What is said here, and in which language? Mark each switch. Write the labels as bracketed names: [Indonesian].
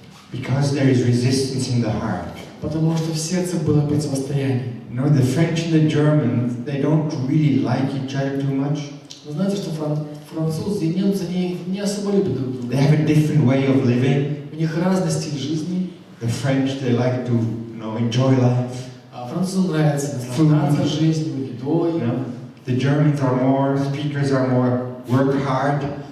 [English] Because there is resistance in the heart. [Russian] Потому что в сердце было противостояние. [English] No, the French and the Germans, they don't really like each other too much. [Russian] Вы знаете, что французы и немцы не особо любят друг друга. [English] They have a different way of living. [Russian] У них разный стиль жизни. [English] The French, they like to, enjoy life. [Russian] А французам нравится наслаждаться жизнью, едой. [English] The Germans are more, speakers are more, work hard.